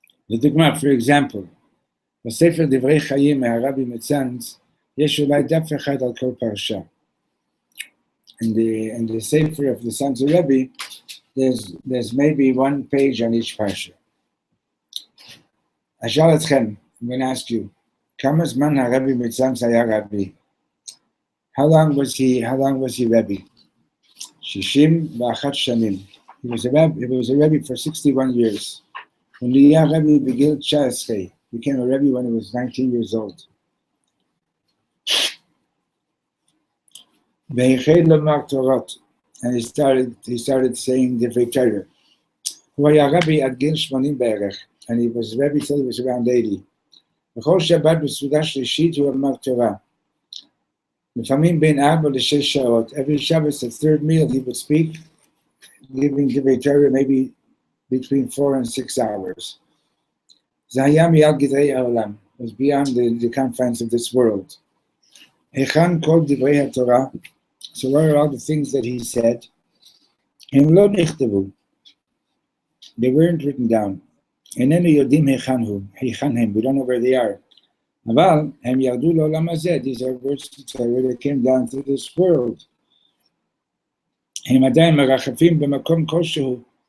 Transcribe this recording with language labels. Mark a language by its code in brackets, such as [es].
[he] לדוגמה, [en] for example, [he] בספר דברי חיים מהרבי מצאנז, יש אולי דף אחד על כל פרשה. [en] In the Sefer of the Sons of Rebbe, there's maybe 1 page on each parsha. [he] אשאל אתכם, [en] I'm going to ask you, [he] כמה זמן הרבי מצאנז היה רבי? [en] How long was he Rebbe? 61 שנים. He was a Rebbe for 61 years. When he היה Rebbe בגיל 19, became a Rebbe when he was 19 years old. [he] והחל לומר תורות, [en] and he started saying דברי תורה. [he] הוא היה רבי עד גיל 80 בערך, [en] and he was Rebbe till he was around 80. [he] בכל שבת בסעודה שלישית הוא אמר תורה. לפעמים בין 4 ל-6 שעות. [en] Every Shabbos, the third meal, he would speak, giving דברי תורה maybe between 4 and 6 hours. [he] זה היה מעל גדרי העולם. [en] It was beyond the confines of this world. [he] היכן כל דברי התורה? [en] So what are all the things that he said? [he] הם לא נכתבו. [en] They weren't written down. [he] איננו יודעים היכן הם. [en] We don't know where they are. [he] אבל הם ירדו לעולם הזה. [en] These are words that came down to this world. [he] הם עדיין מרחפים במקום כלשהו.